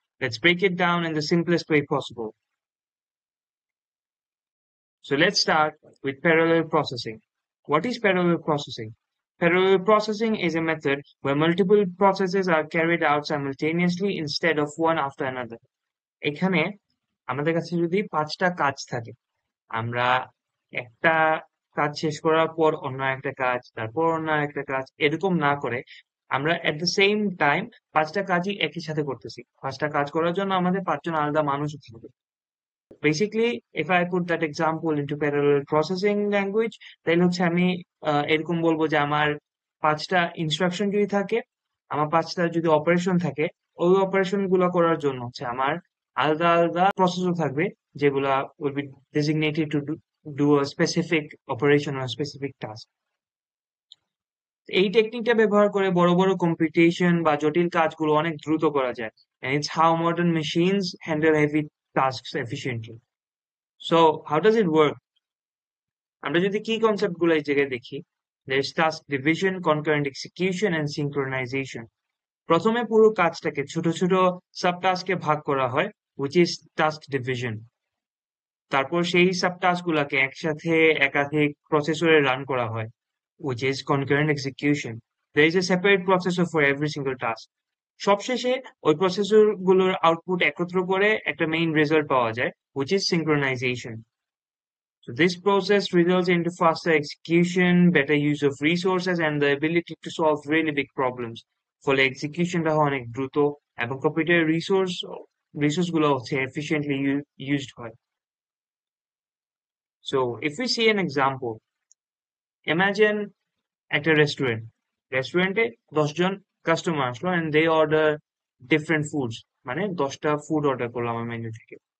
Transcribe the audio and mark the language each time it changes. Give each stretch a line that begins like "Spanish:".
English: Let's break it down in the simplest way possible. So let's start with parallel processing. What is parallel processing? Parallel processing is a method where multiple processes are carried out simultaneously instead of one after another.
Bangla: এখানে আমাদের কাছে যদি 5টা কাজ থাকে, আমরা একটা কাজ শেষ করার পর অন্য একটা কাজ, তারপর অন্য একটা কাজ, এরকম না করে আমরা
English: at the same time
Bangla: 5টা কাজই একই সাথে করতেছি। 5টা কাজ করার জন্য আমাদের 5জন আলাদা মানুষ থাকবে। Basically
English: if I put that example into parallel processing language,
Bangla: তাহলে হচ্ছে আমি এরকম বলবো যে আমার 5টা ইনস্ট্রাকশন যদি থাকে, আমার 5টা যদি অপারেশন থাকে, ওই অপারেশন গুলো করার জন্য হচ্ছে আমার আলাদা আলাদা প্রসেসর থাকবে, যেগুলা
English: will be designated to do a specific operation or a specific task.
Bangla: এই টেকনিকটা ব্যবহার করে বড় বড় কম্পিউটেশন বা জটিল কাজগুলো অনেক দ্রুত করা যায়,
English: and it's how modern machines handle heavy tasks efficiently. So how does it work?
Bangla: আমরা যদি কি কনসেপ্ট গুলো এই জায়গায় দেখি,
English: there is task division, concurrent execution and synchronization.
Bangla: প্রথমে পুরো কাজটাকে ছোট ছোট সাব টাস্কে ভাগ করা হয়,
English: which is task division.
Bangla: তারপর সেই সাব টাস্ক গুলাকে একসাথে একাধিক প্রসেসরে রান করা হয়,
English: which is concurrent execution. There is a separate processor for every single task.
Bangla: সবশেষে ওই প্রসেসর গুলোর আউটপুট একত্র করে একটা মেইন রেজাল্ট পাওয়া যায়,
English: which is synchronization. So this process results into faster execution, better use of resources, and the ability to solve really big problems.
Bangla: ফলে এক্সিকিউশনটা হয় অনেক দ্রুত এবং কম্পিউটার রিসোর্স গুলো হচ্ছে
English: efficiently used
Bangla: হয়.
English: So if we see an example, imagine
Bangla: একটা রেস্টুরেন্টে 10জন কাস্টমার আসলো
English: and they order different foods,
Bangla: মানে 10টা ফুড অর্ডার করলাম আমার মেনু থেকে।